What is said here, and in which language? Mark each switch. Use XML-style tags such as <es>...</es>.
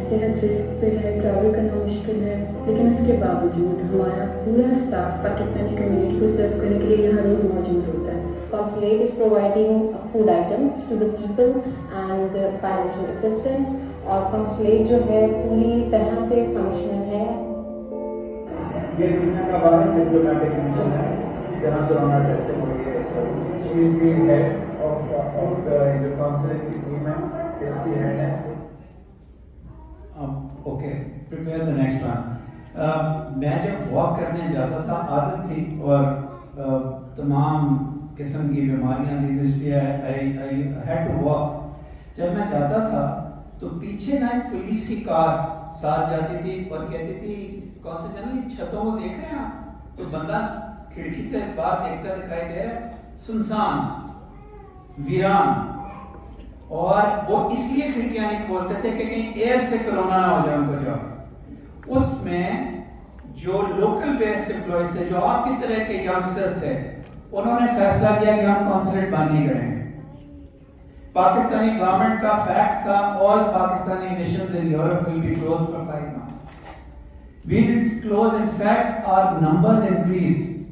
<ur>صحت رسک پہ ہے, ٹریول کرنا مشکل ہے, لیکن اس کے باوجود ہمارا پورا اسٹاف پاکستانی کمیونٹی کو سرو کرنے کے لیے یہاں روز موجود ہوتا ہے.</ur> <en>Consulate is providing food items to the people and financial assistance.</en> <ur>اور consulate جو ہے پوری طرح سے فنکشنل ہے. یہ دنیا کا بارے میں ڈپلومیٹک مشن ہے جہاں کورونا ٹیسٹنگ ہوئی ہے.</ur> <en>she is the head of</en> <ur>جو کونسلیٹ کی ٹیم ہے, اس کی ہیڈ ہے.</ur> <en>Okay, prepare the next one.</en> <ur>میں جب واک کرنے جاتا تھا, عادت تھی اور تمام قسم کی بیماریاں تھیں, تو اس لیے</ur> <en>I had to walk.</en> <ur>جب میں جاتا تھا تو پیچھے نا ایک پولیس کی کار ساتھ جاتی تھی اور کہتی تھی کون سے جنرل چھتوں کو دیکھ رہے ہیں آپ؟ تو بندہ کھڑکی سے باہر دیکھتا دکھائی دے رہا ہے, سنسان ویران, اور وہ اس لیے کھڑکیاں نہیں کھولتے تھے کہ کہیں ایئر سے کرونا نہ ہو جائے ان کو. جب اس میں جو لوکل بیسڈ امپلائیز تھے, جو آپ کی طرح کے ینگسٹرز تھے, انہوں نے فیصلہ کیا کہ ہم کونسلیٹ بند نہیں کریں گے. پاکستانی گورنمنٹ کا فیکس تھا,</ur> <en>all Pakistani missions in Europe will be closed for 5 months. We didn't close, in fact our numbers increased.</en>